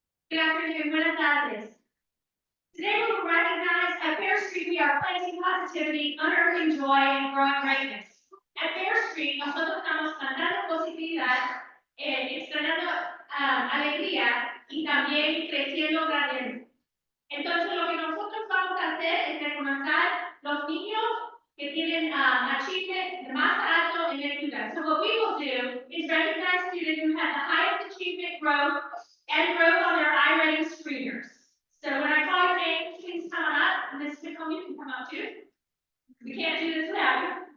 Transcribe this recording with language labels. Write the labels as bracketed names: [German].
[English] Good afternoon, [Spanish] buenas tardes. [English] Today we will recognize at Fair Street we are planting positivity, unearthing joy, and growing greatness. [Spanish] At Fair Street nosotros estamos plantando positividad, extrañando alegría y también creciendo grandes. Entonces lo que nosotros vamos a hacer es reconocer los niños que tienen achievement más alto en el lugar. [English] So what we will do is recognize students who have the highest achievement growth and growth on their iReady screeners. So when I call your name, please come on up. Ms. Nicole, you can come up too. We can't do this without you.